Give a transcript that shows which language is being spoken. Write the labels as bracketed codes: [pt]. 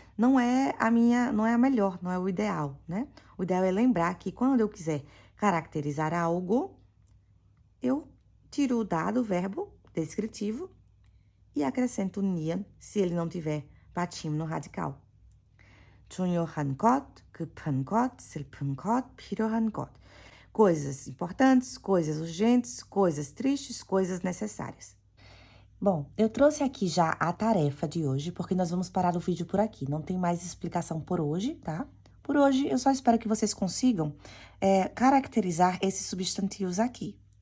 [pt] Não é a melhor, não é o ideal, né? O ideal é lembrar que quando eu quiser caracterizar algo, eu tiro o dado verbo descritivo e acrescento nian se ele não tiver patim no radical. [ko] 중요한 것, 급한 것, 슬픈 것, 필요한 것. [pt] Coisas importantes, coisas urgentes, coisas tristes, coisas necessárias. Bom, eu trouxe aqui já a tarefa de hoje, porque nós vamos parar o vídeo por aqui. Não tem mais explicação por hoje, tá? Por hoje, eu só espero que vocês consigam caracterizar esses substantivos aqui.